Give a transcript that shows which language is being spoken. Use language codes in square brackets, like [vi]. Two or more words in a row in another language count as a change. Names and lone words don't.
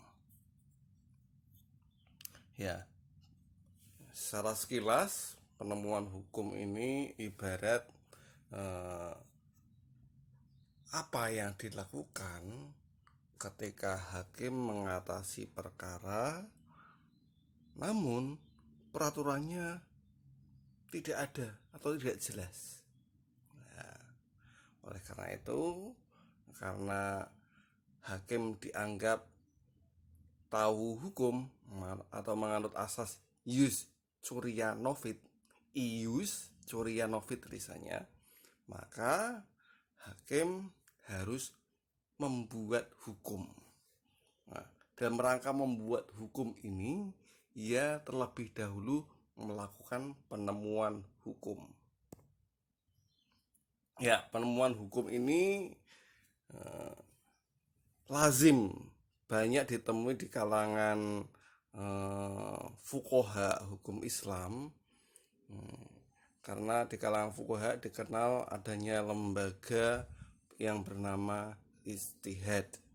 [id] Ya, secara sekilas penemuan hukum ini ibarat apa yang dilakukan ketika hakim mengatasi perkara, namun peraturannya tidak ada atau tidak jelas. Oleh karena itu, karena hakim dianggap tahu hukum atau menganut asas [la] ius curia novit, ius curia novit [id] tulisannya, maka hakim harus membuat hukum. Nah, dalam rangka membuat hukum ini, ia terlebih dahulu melakukan penemuan hukum. Ya, penemuan hukum ini lazim banyak ditemui di kalangan fuqaha hukum Islam, karena di kalangan fuqaha dikenal adanya lembaga yang bernama ijtihad.